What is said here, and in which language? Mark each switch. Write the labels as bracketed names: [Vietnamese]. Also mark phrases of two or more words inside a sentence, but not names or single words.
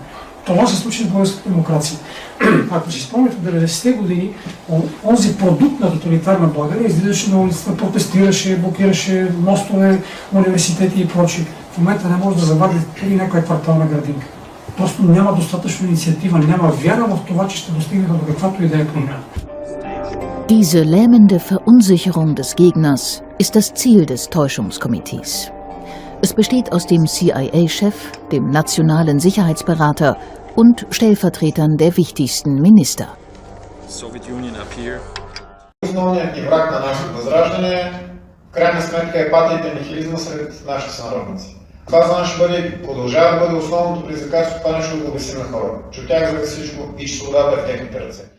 [Bulgarian] Това се случи в българската демокрация. Ако си спомняте, в 90-те години, онзи продукт на тоталитарна България излизаше на улицата, протестираше, блокираше мостове, университети и прочие. В момента не може да завади или някоя квартална градинка. Просто няма достатъчно инициатива, няма вяра в това, че ще достигнете до каквато и да е промяна. [German] Diese lähmende Verunsicherung des Gegners ist das Ziel des Täuschungskomitees. Es besteht aus dem CIA-Chef, dem nationalen Sicherheitsberater und Stellvertretern der wichtigsten Minister. [Bulgarian] Основният ни враг на нашето възраждане, в крайна сметка е патията и нихилизма сред нашите сънародници. Това за нас ще бъде, продължава да бъде основното предизвикателство, това нещо да го обясним на хората, че от тях зависи всичко и че свободата е в техните ръце.